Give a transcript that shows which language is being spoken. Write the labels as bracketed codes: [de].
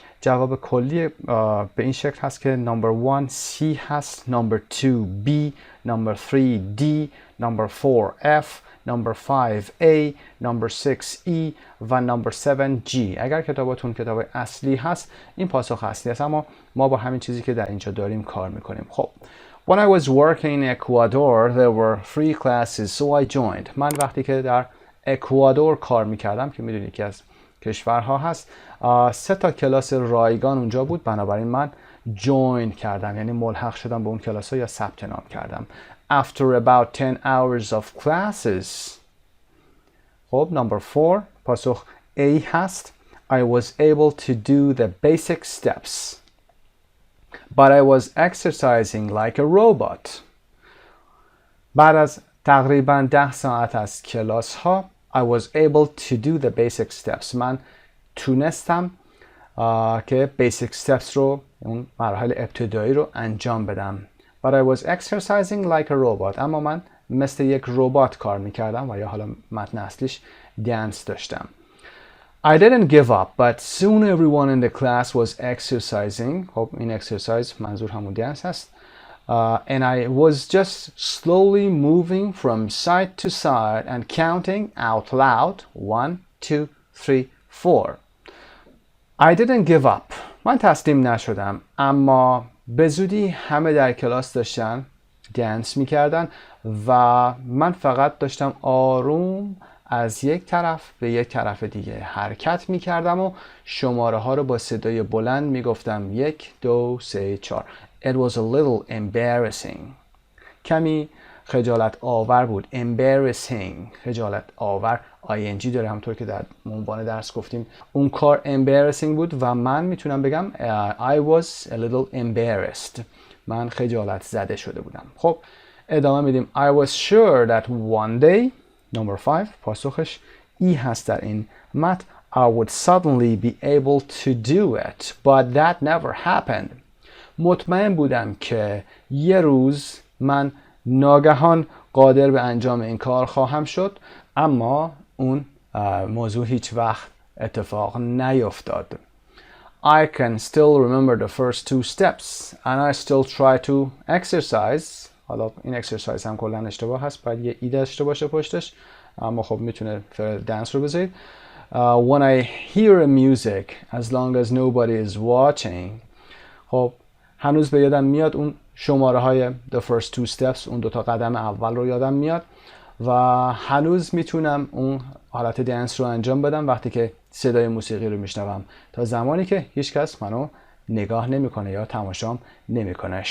[fa] جواب کلی به این شکل هست که نمبر 1 C هست، نمبر 2 B، نمبر 3 D، نمبر 4 F، [en] number 5A, number 6E و number 7G. [fa] اگر کتاباتون کتاب اصلی هست این پاسخ اصلی هست، اما ما با همین چیزی که در اینجا داریم کار میکنیم. [en] خب When I was working in Ecuador there were free classes so I joined. [fa] من وقتی که در اکوادور کار میکردم که میدونید یکی از کشورها هست، 3 تا کلاس رایگان اونجا بود، بنابراین من جوین کردم، یعنی ملحق شدم به اون کلاس ها یا ثبت نام کردم. [en] After about 10 hours of classes. [fa] خب number 4 پاسخ A هست. [en] I was able to do the basic steps but I was exercising like a robot. [fa] بعد از تقریبا 10 ساعت از کلاس ها [en] I was able to do the basic steps. [fa] من تونستم که basic steps رو، اون مراحل ابتدایی رو انجام بدم. [en] But I was exercising like a robot. [fa] اما من مثل یک ربات کار میکردم و یا حالا متن اصلیش dance داشتم. [en] I didn't give up, but soon everyone in the class was exercising. [fa] خب این exercise منظور همون dance هست. [en] And I was just slowly moving from side to side and counting out loud 1, 2, 3, 4. I didn't give up. [fa] من تسلیم نشدم، اما به زودی همه در کلاس داشتن دنس میکردن و من فقط داشتم آروم از یک طرف به یک طرف دیگه حرکت میکردم و شماره ها رو با صدای بلند میگفتم 1 2 3 4. [en] It was a little embarrassing. [fa] کمی خجالت آور بود. Embarrassing خجالت آور ing داره، همونطور که در عنوان درس گفتیم اون کار embarrassing بود و من میتونم بگم [en] I was a little embarrassed. [fa] من خجالت زده شده بودم. خب ادامه میدیم. [en] I was sure that one day number 5 [fa] پاسخش E هست در این متن. [en] I would suddenly be able to do it but that never happened. [fa] مطمئن بودم که یه روز من ناگهان قادر به انجام این کار خواهم شد، اما اون موضوع هیچ وقت اتفاق نیفتاد. [en] I can still remember the first 2 steps and I still try to exercise. [fa] حالا این exercise هم کلا اشتباه هست، باید یه ایده داشته باشه پشتش، اما خب میتونه دنس رو بذارید. [en] When I hear a music as long as nobody is watching. [fa] خب هنوز به یادم میاد اون شماره های [en] the first 2 steps، [fa] اون 2 تا قدم اول رو یادم میاد و هنوز میتونم اون حالت دنس رو انجام بدم وقتی که صدای موسیقی رو میشنوم، تا زمانی که هیچ کس منو نگاه نمیکنه یا تماشام نمیکنه.